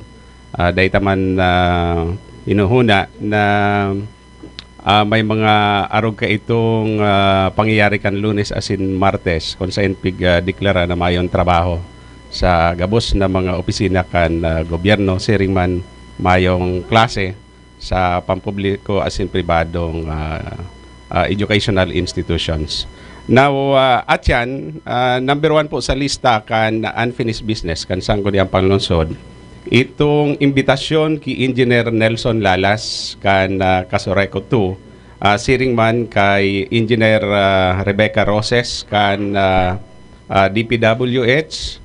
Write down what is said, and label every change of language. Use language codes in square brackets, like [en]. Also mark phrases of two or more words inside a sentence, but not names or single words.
[bik] Dahil taman inuhuna na may mga arog ka itong pangyayari kan Lunes asin Martes kung saan deklara na mayon trabaho sa gabos na mga opisina kan gobyerno siring man mayong klase sa pampubliko asin pribadong [en] educational institutions. [bik] Now, at yan, number 1 po sa lista kan [en] unfinished business [bik] kan sangguniang panlunsod itong imbitasyon ki Engineer Nelson Lalas kan Casureco 2 siring man kay Engineer Rebecca Roses kan DPWH.